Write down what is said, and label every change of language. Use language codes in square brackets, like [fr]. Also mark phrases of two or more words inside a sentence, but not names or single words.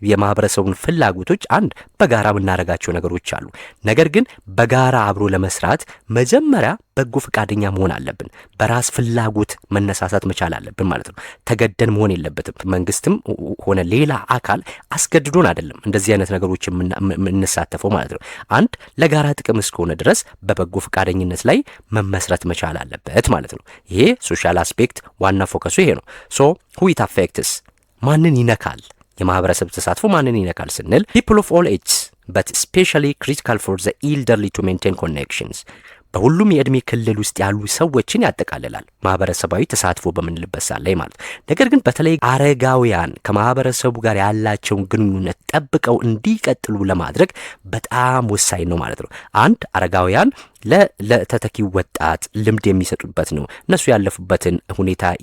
[am] የማህበረሰቡን ፍላጎቶች አንድ በጋራ የምናደርጋቸው ነገሮች አሉ። ነገር ግን በጋራ አብሮ ለመስራት መጀመሪያ በጎ ፈቃደኛ መሆን አለብን። በራስ ፍላጎት መነሳሳት መቻል አለብን ማለት ነው። ተገደን መሆን የለበትም። መንግስትም ሆነ ሌላ አካል አስገድዶን አይደለም እንደዚህ አይነት ነገሮች የምንሳተፈው ማለት ነው። አንድ ለጋራ ጥቅም እስከሆነ ድረስ በበጎ ፈቃደኝነት ላይ መመስረት መቻል አለበት ማለት ነው። ይሄ [en] social aspect [am] ዋና ፎከሱ ይሄ ነው። ሶ [en] who it affects [am] ማንን ይነካል? የማህበረሰብ ተሳትፎ ማንን ይነካል ስንል [en] people of all ages but especially critical for the elderly to maintain connections [am] በሁሉም የእድሜ ክልል ውስጥ ያሉ ሰዎችን ያጠቃልላል ማህበረሰባዊ ተሳትፎ በምንልበት ላይ ማለት። ነገር ግን በተለይ አረጋውያን ከማህበረሰቡ ጋር ያላቸውን ግንኙነት ጠብቀው እንዲቀጥሉ ለማድረግ በጣም ወሳኝ ነው ማለት ነው። አንድ አረጋውያን ለተተኪ ወጣት ልምድ የሚሰጡበት ነው። እነሱ ያለፉበትን ሁኔታ